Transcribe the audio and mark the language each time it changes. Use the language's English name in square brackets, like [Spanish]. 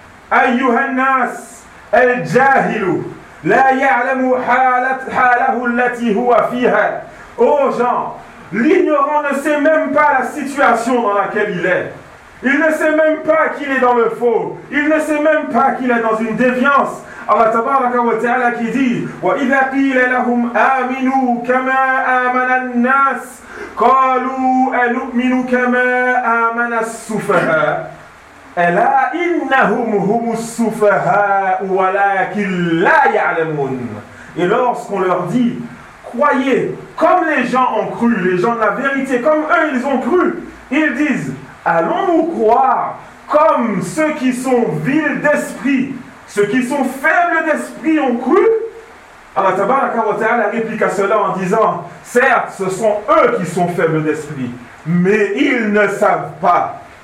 [Arabic] Ayyuhannas al-jahilu, la ya'lamu halahu allati huwa fiha. [French] Oh gens, l'ignorant ne sait même pas la situation dans laquelle il est. Il ne sait même pas qu'il est dans le faux. Il ne sait même pas qu'il est dans une déviance. [Arabic] Allah tabaraka wa ta'ala [French] qui dit [Arabic] وَإِذَا قِيلَ لَهُمْ آمِنُوا كَمَا آمَنَ النَّاسِ قَالُوا أَنُؤْمِنُ كَمَا آمَنَ السُّفَهَا أَلَا إِنَّهُمْ هُمُ السُّفَهَا وَلَكِنْ لَا يَعْلَمُونَ. [French] Et lorsqu'on leur dit croyez comme les gens ont cru, les gens de la vérité, comme eux ils ont cru, ils disent allons-nous croire comme ceux qui sont vils d'esprit, ceux qui sont faibles d'esprit ont cru? Allah tabaraka wa ta'ala réplique à cela en disant certes, ce sont eux qui sont faibles d'esprit, mais ils ne savent pas.